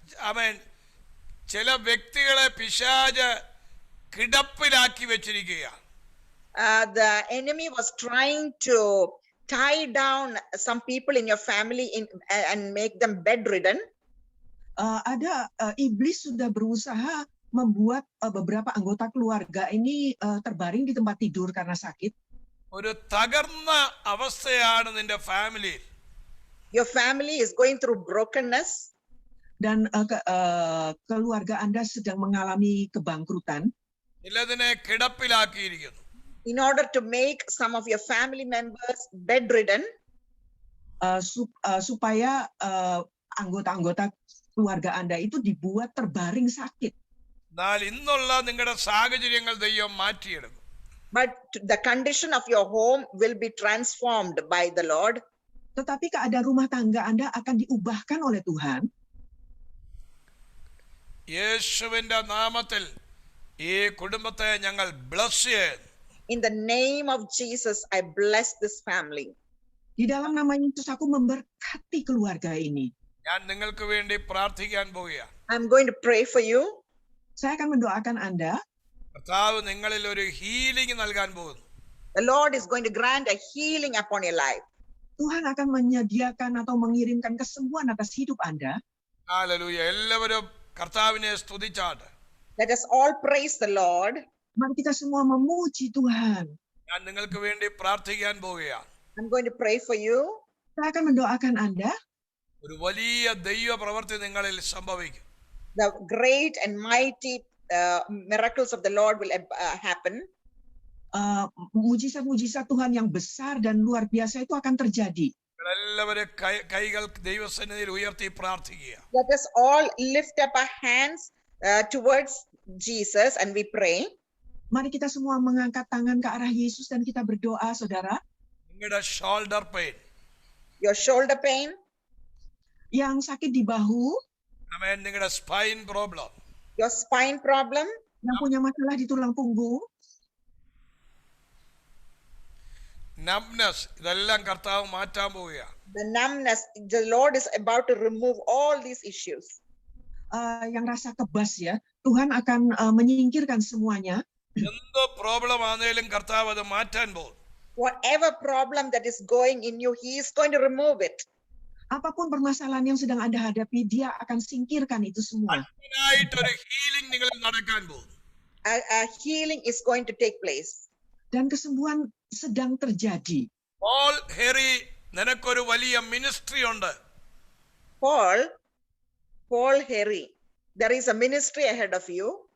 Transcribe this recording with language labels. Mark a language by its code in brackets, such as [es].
[ml] ആമേൻ, ചില വ്യക്തികളെ പിശാച് കിടപ്പിലാക്കി വെച്ചിരിക്കുകയാണ്. [en] The enemy was trying to tie down some people in your family and make them bedridden. [id] Ada iblis sudah berusaha membuat beberapa anggota keluarga ini terbaring di tempat tidur karena sakit. [ml] ഒരു തകർന്ന അവസ്ഥയാണ് നിന്റെ ഫാമിലിയിൽ. [en] Your family is going through brokenness. [id] Dan keluarga Anda sedang mengalami kebangkrutan. [ml] ചിലതിനെ കിടപ്പിലാക്കിയിരിക്കുന്നു. [en] In order to make some of your family members bedridden, [id] supaya anggota-anggota keluarga Anda itu dibuat terbaring sakit. [ml] എന്നാൽ ഇന്നുള്ള നിങ്ങളുടെ സാഹചര്യങ്ങൾ ദൈവം മാറ്റിയെടുക്കും. [en] But the condition of your home will be transformed by the Lord. [id] Tetapi keadaan rumah tangga Anda akan diubahkan oleh Tuhan. [ml] യേശുവിന്റെ നാമത്തിൽ ഈ കുടുംബത്തെ ഞങ്ങൾ ബ്ലസ് ചെയ്യുന്നു. [en] In the name of Jesus, I bless this family. [id] Di dalam nama Yesus aku memberkati keluarga ini. [ml] ഞാൻ നിങ്ങൾക്ക് വേണ്ടി പ്രാർത്ഥിക്കാൻ പോവുകയാണ്. [en] I'm going to pray for you. [id] Saya akan mendoakan Anda. [ml] കർത്താവ് നിങ്ങളിൽ ഒരു ഹീലിംഗ് നൽകാൻ പോകുന്നു. [en] The Lord is going to grant a healing upon your life. [id] Tuhan akan menyediakan atau mengirimkan kesembuhan atas hidup Anda. [ml] Hallelujah. എല്ലാവരും കർത്താവിനെ സ്തുതിച്ചാട്ടെ. [en] Let us all praise the Lord. [id] Mari kita semua memuji Tuhan. [ml] ഞാൻ നിങ്ങൾക്ക് വേണ്ടി പ്രാർത്ഥിക്കാൻ പോവുകയാണ്. [en] I'm going to pray for you. [id] Saya akan mendoakan Anda. [ml] ഒരു വലിയ ദൈവ പ്രവൃത്തി നിങ്ങളിൽ സംഭവിക്കും. [en] The great and mighty miracles of the Lord will happen. [id] Mujizat-mujizat Tuhan yang besar dan luar biasa itu akan terjadi. [ml] എല്ലാവരും കൈകൾ ദൈവസന്നിധിയിൽ ഉയർത്തി പ്രാർത്ഥിക്കുക. [en] Let us all lift up our hands towards Jesus and we pray. [id] Mari kita semua mengangkat tangan ke arah Yesus dan kita berdoa, saudara. [ml] നിങ്ങളുടെ shoulder pain, [en] Your shoulder pain, [id] Yang sakit di bahu, [ml] ആമേൻ, നിങ്ങളുടെ spine problem, [en] your spine problem, [id] yang punya masalah di tulang punggung, [ml] numbness, ഇതെല്ലാം കർത്താവ് മാറ്റാൻ പോവുകയാണ്. [en] the numbness, the Lord is about to remove all these issues. [id] yang rasa kebas ya, Tuhan akan menyingkirkan semuanya. [ml] എന്ത് problem ആണെങ്കിലും കർത്താവ് അത് മാറ്റാൻ പോകും. [en] Whatever problem that is going in you, He is going to remove it. [id] Apapun permasalahan yang sedang Anda hadapi, Dia akan singkirkan itu semua. [ml] അതിനായിട്ടൊരു healing നിങ്ങളിൽ നടക്കാൻ പോകും. [en] A healing is going to take place. [id] Dan kesembuhan sedang terjadi. [ml] Paul ഹെറി, നിനക്കൊരു വലിയ ministry ഉണ്ട്. [en] Paul Harry, there is a ministry ahead of you.